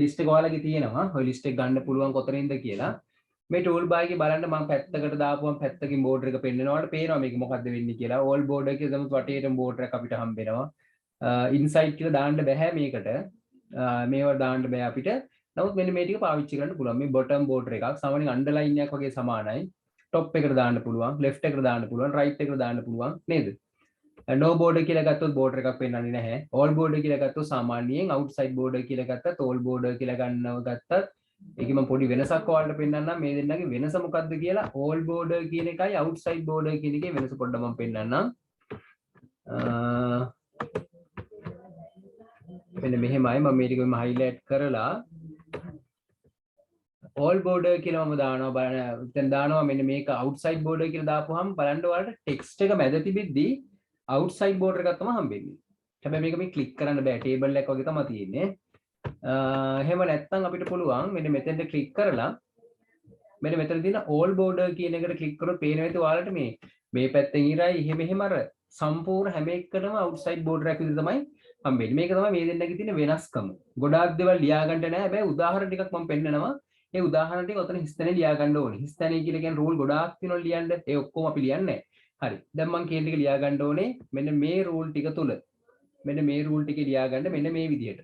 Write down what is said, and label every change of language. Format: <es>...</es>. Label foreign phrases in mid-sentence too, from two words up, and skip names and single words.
<si>ලිස්ට් එක ඔයාලගේ තියෙනවා ඔය ලිස්ට් එක ගන්න පුළුවන් කොතනින්ද කියලා මේ</si> <en>tool bar</en> <si>එකේ බලන්න මම පැත්තකට දාපුවම පැත්තකින් බෝඩර් එක පෙන්නනවාට පේනවා මේක මොකද්ද වෙන්නේ කියලා</si> <en>all border</en> <si>එකේ සමහත් වටේටම බෝඩර් එක අපිට හම්බ වෙනවා ඉන්සයිඩ් කියලා දාන්න බෑ මේකට මේවා දාන්න බෑ අපිට නමුත් මෙන්න මේ ටික පාවිච්චි කරන්න පුළුවන් මේ</si> <en>bottom border</en> <si>එකක් සාමාන්‍යයෙන් අන්ඩර්ලයින් එකක් වගේ සමානයි ටොප් එකට දාන්න පුළුවන් ලෙෆ්ට් එකට දාන්න පුළුවන් රයිට් එකට දාන්න පුළුවන් නේද</si> <en>no border</en> <si>කියලා ගත්තොත් border එකක් පෙන්වන්නේ නැහැ.</si> <en>all border</en> <si>කියලා ගත්තොත් සාමාන්‍යයෙන්</si> <en>outside border</en> <si>කියලා ගත්තත්</si> <en>all border</en> <si>කියලා ගන්නව ගත්තත් ඒකේ මම පොඩි වෙනසක් ඔයාලට පෙන්නන්නම් මේ දෙන්නගේ වෙනස මොකක්ද කියලා.</si> <en>all border</en> <si>කියන එකයි</si> <en>outside border</en> <si>කියන එකේ වෙනස පොඩ්ඩක් මම පෙන්නන්නම්. මෙන්න මෙහෙමයි මම මේ ටික highlight කරලා</si> <en>all border</en> <si>කියලා මම දානවා බලන්න. දැන් දානවා මෙන්න මේක</si> <en>outside border</en> <si>කියලා දාපුවාම බලන්න ඔයාලට text එක මැද තිබිද්දී</si> <en>outside border</en> <si>එකක් තමයි හම්බෙන්නේ. හැබැයි මේක මේ click කරන්න බෑ. table එකක් වගේ තමයි තියෙන්නේ. එහෙම නැත්නම් අපිට පුළුවන් මෙන්න මෙතෙන්ට click කරලා මෙන්න මෙතන තියෙන</si> <en>all border</en> <si>කියන එකට click කරොත් පේනවා ඇති ඔයාලට මේ පැත්තෙන් ඉරයි එහෙම අර සම්පූර්ණ හැම එකකටම</si> <en>outside border</en> <si>එකක් විදිහට තමයි හම්බෙන්නේ. මේක තමයි මේ දෙන්නගේ තියෙන වෙනස්කම. ගොඩාක් දේවල් ලියා ගන්න නැහැ. හැබැයි උදාහරණ ටිකක් මම පෙන්නනවා. ඒ උදාහරණ ටික ඔතන හිස්තැනේ ලියා ගන්න ඕනේ. හිස්තැනේ කියලා කියන්නේ රූල් ගොඩාක් තියෙනවා ලියන්න. ඒ ඔක්කොම අපි ලියන්නේ නැහැ. හරි. දැන් මම කියන ටික ලියා ගන්න ඕනේ. මෙන්න මේ රූල් ටික තුල. මෙන්න මේ රූල් ටික ලියා ගන්න මෙන්න මේ විදිහට.</si>